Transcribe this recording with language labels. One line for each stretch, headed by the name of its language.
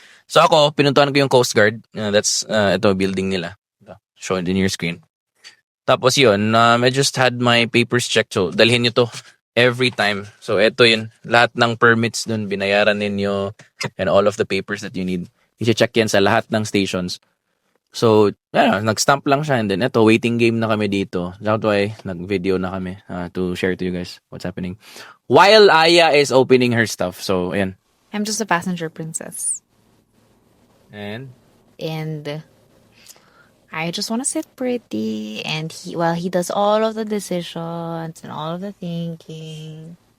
Filipino: So ako, pinuntahan ko yung Coast Guard.
English: That's
Filipino: ito
English: building
Filipino: nila.
English: Show it in your screen.
Filipino: Tapos yun,
English: I just had my papers checked.
Filipino: So, dalhin nyo to
English: every time.
Filipino: So, ito yun. Lahat ng permits dun, binayaran ninyo
English: and all of the papers that you need.
Filipino: I-check yan sa lahat ng stations. So, nag-stamp lang siya.
English: And then,
Filipino: ito, waiting game na kami dito.
English: That's why,
Filipino: nag-video na kami
English: to share to you guys what's happening. While Aya is opening her stuff.
Filipino: So, ayan.
English: I'm just a passenger princess. And I just want to sit pretty, and he does all of the decisions and all of the thinking.